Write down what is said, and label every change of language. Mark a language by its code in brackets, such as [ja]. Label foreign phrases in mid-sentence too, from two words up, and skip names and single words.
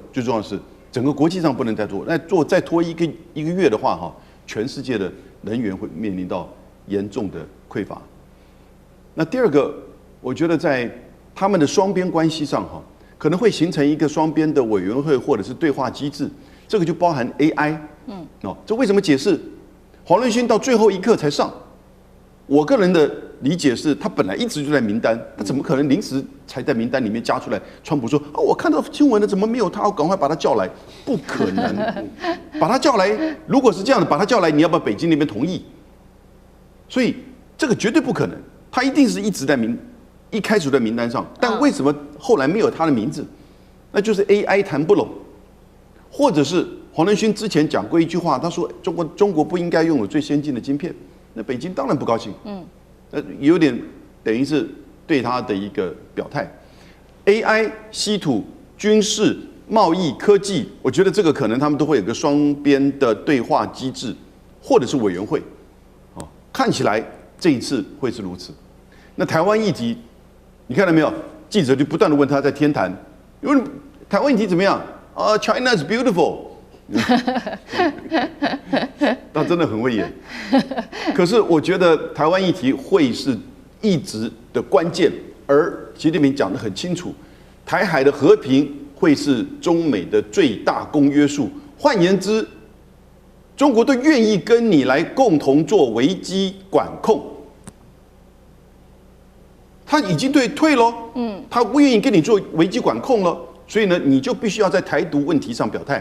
[zh] 最重要的是，整個國際上不能再拖。那再拖一個月的話，全世界的能源會面臨到嚴重的匱乏。那第二個，我覺得在他們的雙邊關係上，可能會形成一個雙邊的委員會或者是對話機制。這個就包含 AI。這為什麼解釋黃仁勳到最後一刻才上？我個人的理解是，他本來一直就在名單，他怎麼可能臨時才在名單裡面加出來？川普說：“我看到新聞了，怎麼沒有他？我趕快把他叫來。” 不可能，把他叫來。如果是這樣的，把他叫來，你要不要北京那邊同意？所以這個絕對不可能，他一定是一直在一開始在名單上，但為什麼後來沒有他的名字？那就是 AI 談不攏，或者是黃仁勳之前講過一句話，他說中國不應該擁有最先進的晶片。那北京當然不高興，有點等於是對他的一個表態。AI、稀土、軍事、貿易、科技，我覺得這個可能他們都會有個雙邊的對話機制，或者是委員會。看起來這一次會是如此。那台灣議題，你看到沒有？記者就不斷地問他在天壇，因為台灣議題怎麼樣 ？ [en] China is beautiful。 [zh] 他真的很會演，可是我覺得台灣議題會是一直的關鍵，而習近平講得很清楚，台海的和平會是中美的最大公約數。換言之，中國都願意跟你來共同做危機管控，他已經退了，他不願意跟你做危機管控了，所以呢，你就必須要在台獨問題上表態。